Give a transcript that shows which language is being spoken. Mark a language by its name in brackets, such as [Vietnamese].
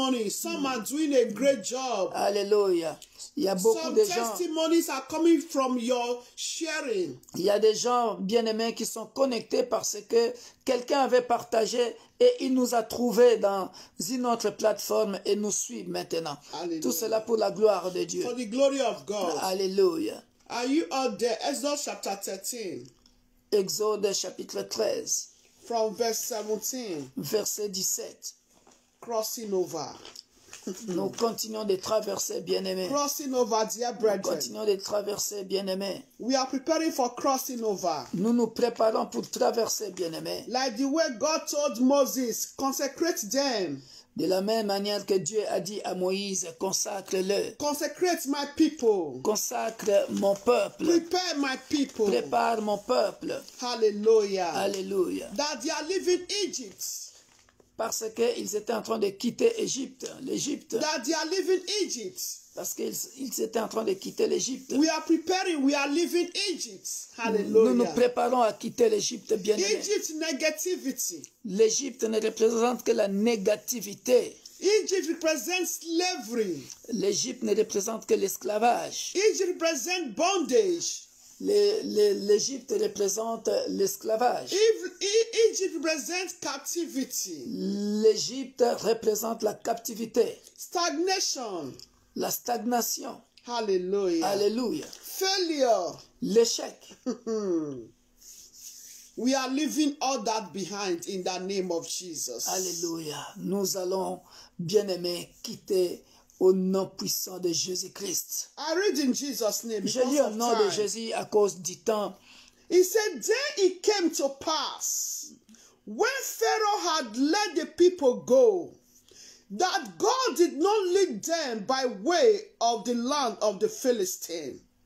[English] Some are doing a great job. [French] Alléluia. Il y a beaucoup de gens. [English] Testimonies are coming from your sharing. [French] Il y a des gens bien-aimés qui sont connectés parce que quelqu'un avait partagé et il nous a trouvés dans une autre plateforme et nous suit maintenant. [English] Hallelujah. [French] Tout cela pour la gloire de Dieu. [English] For the glory of God. [French] Alléluia. [English] Are you out there? Exodus chapter 13. [French] Exode chapitre 13. [English] From verse 17. [French] Verset 17. [English] Crossing over. [French] Nous continuons de traverser, bien-aimés. [English] Crossing over, dear [French] Nous [English] brethren. [French] continuons de traverser, bien-aimés. [English] We are preparing for crossing over. [French] Nous nous préparons pour traverser, bien-aimés. [English] Like the way God told Moses, consecrate them. [French] De la même manière que Dieu a dit à Moïse, consacre-le. [English] Consecrate my people. [French] Consacre mon peuple. [English] Prepare my people. [French] Prépare mon peuple. [English] Hallelujah. [French] Alléluia. [English] That they are leaving Egypt. [French] Parce qu'ils étaient en train de quitter l'Égypte. [English] That they are leaving Egypt. [French] Parce qu'ils étaient en train de quitter l'Égypte. [English] We are preparing, we are leaving Egypt. [French] Nous nous [English] Hallelujah. [French] préparons à quitter l'Égypte, bien-aimés. [English] Egypt negativity. [French] L'Égypte ne représente que la négativité. [English] Egypt represents slavery. [French] L'Égypte ne représente que l'esclavage. [English] Egypt represents bondage. [French] L'Égypte représente l'esclavage. [English] Egypt represents captivity. [French] L'Égypte représente la captivité, [English] Stagnation. [French] la stagnation. [English] Hallelujah. [French] Alléluia. [English] Failure. [French] L'échec. [English] We are leaving all that behind in the name of Jesus. [French] Alléluia. Nous allons, bien-aimés, quitter au nom puissant de Jésus-Christ. [English] I read in Jesus' name. [French] Je [English] because [French] lis au [English] of [French] nom de Jésus à cause du temps. [English] He said, then it came to pass, when Pharaoh had let the people go, that God did not lead them by way of the land of the Philistine.